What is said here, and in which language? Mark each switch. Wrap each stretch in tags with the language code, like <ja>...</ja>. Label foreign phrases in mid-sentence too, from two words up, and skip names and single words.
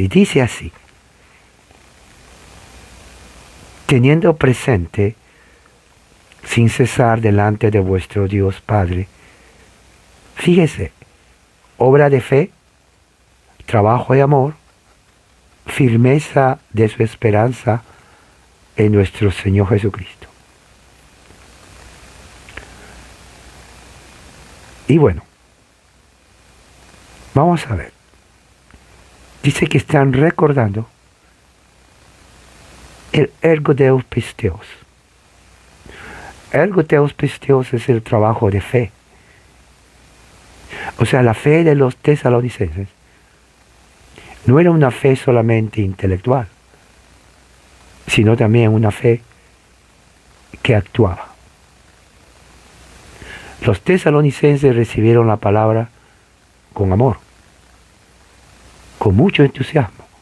<es>Y dice así: teniendo presente sin cesar delante de vuestro Dios Padre, fíjese, obra de fe, trabajo de amor firmeza de su esperanza en nuestro Señor Jesucristo. Y bueno, vamos a ver. Dice que están recordando el</es> <el>ἔργον τῆς πίστεως. ἔργον τῆς πίστεως</el> <es>es el trabajo de fe. O sea, la fe de los tesalonicenses no era una fe solamente intelectual, sino también una fe que actuaba. Los tesalonicenses recibieron la palabra con amor, con mucho entusiasmo.</es>